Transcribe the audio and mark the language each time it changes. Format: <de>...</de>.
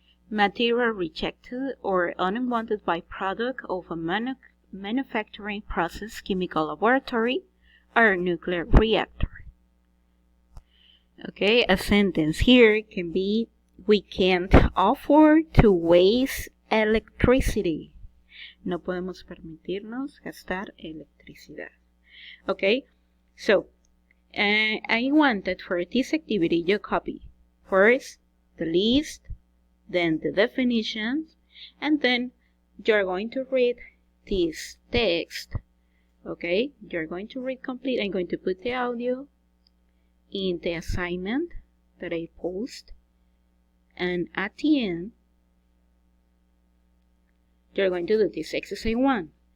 <en>Material rejected or unwanted byproduct of a manufacturing process, chemical laboratory, or nuclear reactor. Okay, a sentence here can be, we can't afford to waste electricity.</en> <es>No podemos permitirnos gastar electricidad.</es> <en>Okay, so I want that for this activity you copy first the list, then the definitions, and then you're going to read this text. Okay, you're going to read complete. I'm going to put the audio in the assignment that I post, and at the end you're going to do this exercise 1.</en>